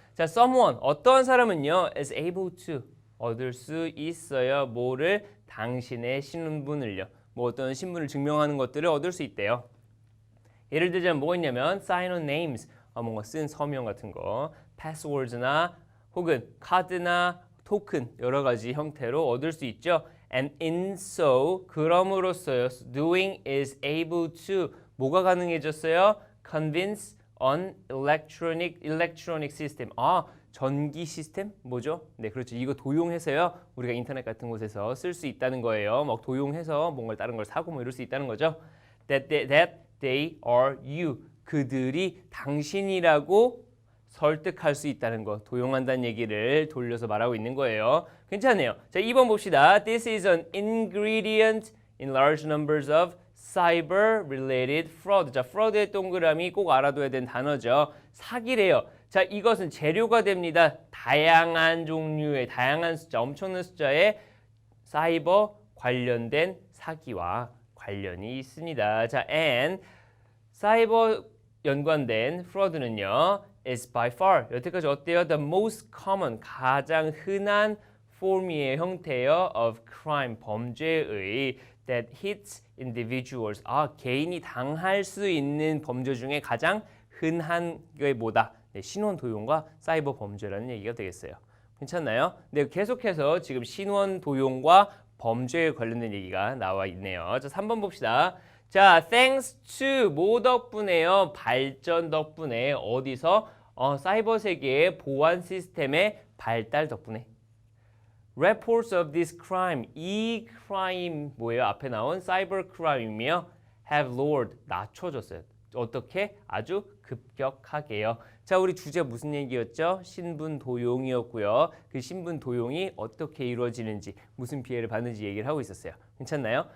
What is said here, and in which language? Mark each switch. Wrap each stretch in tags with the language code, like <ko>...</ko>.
<ko>자,</ko> <en>someone,</en> <ko>어떠한 사람은요</ko> <en>is able to,</en> <ko>얻을 수 있어요. 뭐를? 당신의 신분을요. 뭐 어떤 신분을 증명하는 것들을 얻을 수 있대요. 예를 들자면 뭐가 있냐면</ko> <en>sign on names,</en> <ko>뭔가 쓴 서명 같은 거, passwords나 혹은 카드나 토큰 여러 가지 형태로 얻을 수 있죠.</ko> <en>And in so,</en> <ko>그럼으로써요.</ko> <en>doing is able to,</en> <ko>뭐가 가능해졌어요?</ko> <en>convince on electronic system.</en> <ko>전기 시스템? 뭐죠? 네, 그렇죠. 이거 도용해서요. 우리가 인터넷 같은 곳에서 쓸 수 있다는 거예요. 막 도용해서 뭔가 다른 걸 사고 뭐 이럴 수 있다는 거죠.</ko> <en>That they are you.</en> <ko>그들이 당신이라고 설득할 수 있다는 거, 도용한다는 얘기를 돌려서 말하고 있는 거예요. 괜찮네요. 자, 2번 봅시다.</ko> <en>This is an ingredient in large numbers of cyber-related fraud.</en> <ko>자, fraud의 동그라미 꼭 알아둬야 되는 단어죠. 사기래요. 자, 이것은 재료가 됩니다. 다양한 종류의, 다양한 숫자, 엄청난 숫자의 사이버 관련된 사기와 관련이 있습니다. 자, and 사이버 연관된 fraud는요,</ko> <en>is by far,</en> <ko>여태까지 어때요?</ko> <en>The most common,</en> <ko>가장 흔한 form의 형태요</ko> <en>of crime,</en> <ko>범죄의</ko> <en>that hits individuals,</en> <ko>개인이 당할 수 있는 범죄 중에 가장 흔한 게 뭐다? 네, 신원 도용과 사이버 범죄라는 얘기가 되겠어요. 괜찮나요? 네, 계속해서 지금 신원 도용과 범죄에 관련된 얘기가 나와 있네요. 자, 3번 봅시다. 자,</ko> <en>thanks to,</en> <ko>뭐 덕분에요? 발전 덕분에. 어디서? 사이버 세계의 보안 시스템의 발달 덕분에.</ko> <en>Reports of this crime,</en> <ko>이 crime 뭐예요? 앞에 나온 cyber crime이며</ko> <en>have lowered,</en> <ko>낮춰졌어요. 어떻게? 아주 급격하게요. 자, 우리 주제 무슨 얘기였죠? 신분 도용이었고요. 그 신분 도용이 어떻게 이루어지는지, 무슨 피해를 받는지 얘기를 하고 있었어요. 괜찮나요?</ko>